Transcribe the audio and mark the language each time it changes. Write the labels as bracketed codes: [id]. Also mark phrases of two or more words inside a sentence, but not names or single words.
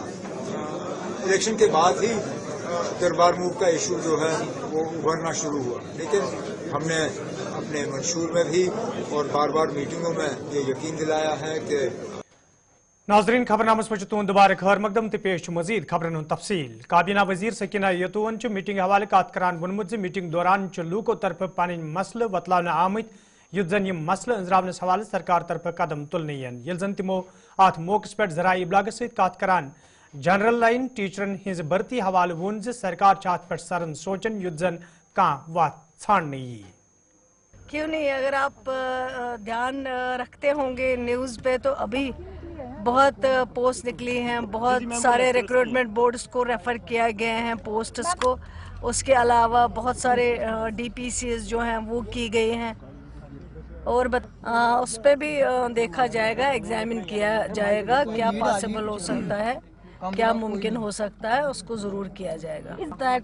[hi] इलेक्शन के बाद ही दरबार मूव का इशू जो है वो उभरना शुरू हुआ, लेकिन हमने अपने मंशूर में भी और बार बार मीटिंगों में ये यकीन दिलाया है कि [ks] नाजरीन खबरनामस में तुंद दोबारा खैर मकदम तो पेश मजीद खबरन तफसील। काबीना वजीर सकीना यतून मीटिंग हवाले कात करान वोनमुत मीटिंग दौरान लूको तरफ पन मसल बतलाने आमत युत जन यम मसल अंजरावनस हवाले सरकार तरफ कदम तुलने ये जन तमो अत मौके पे जराए इबलाग सत कात करान [en] general line [ks] टीचरन हिंज भर्ती हवाले वोन सरकार अत पे सरन सोचन युत जन कह वत छाड़ने यी। [hi] क्यों नहीं, अगर आप ध्यान रखते होंगे न्यूज़ पे तो अभी बहुत पोस्ट निकली हैं, बहुत सारे [en] recruitment boards [hi] को रेफ़र किया गए हैं पोस्ट्स को। उसके अलावा बहुत सारे DPCs जो हैं वो की गई हैं और उस पर भी देखा जाएगा, एग्जामिन किया जाएगा क्या पॉसिबल हो सकता है, क्या मुमकिन हो सकता है, उसको ज़रूर किया जाएगा।